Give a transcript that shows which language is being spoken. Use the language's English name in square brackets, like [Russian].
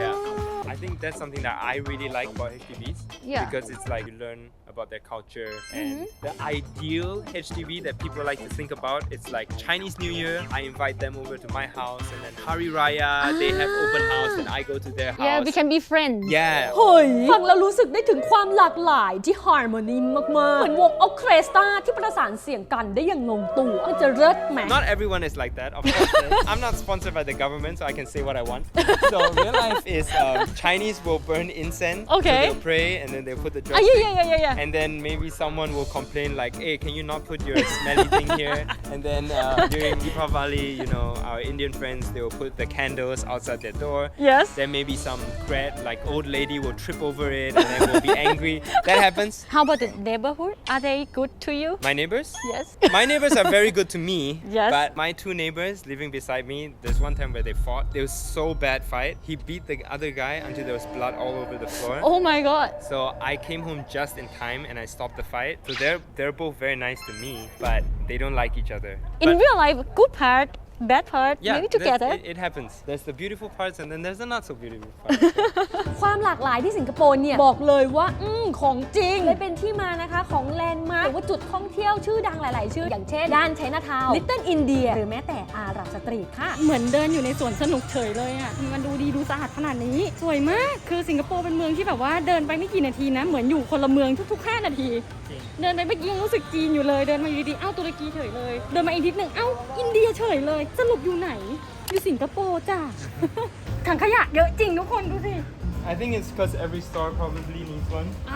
[English] Yeah. I think that's something that I really like about HDBs. Yeah. Because it's like you learn about their culture and the ideal HDB that people like to think about, it's like Chinese New Year, I invite them over to my house and then Hari Raya, they have open house and I go to their house. Yeah we can be friends Yeah. [Thai] เฮ้ยฟังแล้วรู้สึกได้ถึงความหลากหลายที่ฮาร์โมนีมากๆ เหมือนวงออเคสตราที่ประสานเสียงกันได้อย่างลงตัวมันจะเลิศไหม [English] Not everyone is like that, of course. I'm not sponsored by the government, so I can say what I want. So real life is Chinese will burn incense, Okay. so they'll pray, and then they'll put the yeah drumstick. yeah And then maybe someone will complain like, hey, can you not put your smelly thing here? And then during Deepavali, you know, our Indian friends, they will put the candles outside their door. Yes Then maybe some like old lady will trip over it and then will be angry. That happens. How about the neighborhood are they good to you My neighbors? Yes My neighbors are very good to me. Yes. But my 2 neighbors living beside me, there's one time where they fought. There was so bad fight. He beat the other guy until there was blood all over the floor. Oh my god So I came home just in time and I stopped the fight. So they're both very nice to me, but they don't like each other. In But real life good part bad part yeah, maybe together it happens. There's the beautiful parts and then there's the not so beautiful parts. [Thai] ความหลากหลายที่สิงคโปร์เนี่ยบอกเลยว่าของจริงเลยเป็นที่มานะคะของแลนด์มาร์คหรือว่าจุดท่องเที่ยวชื่อดังหลาย ๆ ชื่ออย่างเช่นย่านไชน่าทาวน์ลิตเติ้ลอินเดียหรือแม้แต่อาหรับสตรีทค่ะ เหมือนเดินอยู่ในสวนสนุกเฉยเลยอ่ะมันดูดีดูสะอาดขนาดนี้สวยมากคือสิงคโปร์เป็นเมืองที่แบบว่าเดินไปไม่กี่นาทีนะเหมือนอยู่คนละเมืองทุกๆ5นาทีเดินไปเมื่อกี้ยังรู้สึกจีนอยู่เลยเดินมาอยู่ดีๆเอ้าตุรกีเฉยเลยเดินมาอีกนิดหนึ่งเอ้าอินเดียเฉยเลยสรุปอยู่ไหนอยู่สิงคโปร์จ้ะ ถังขยะเยอะจริงทุกคนดูสิ [English] I think it's because every store probably needs one.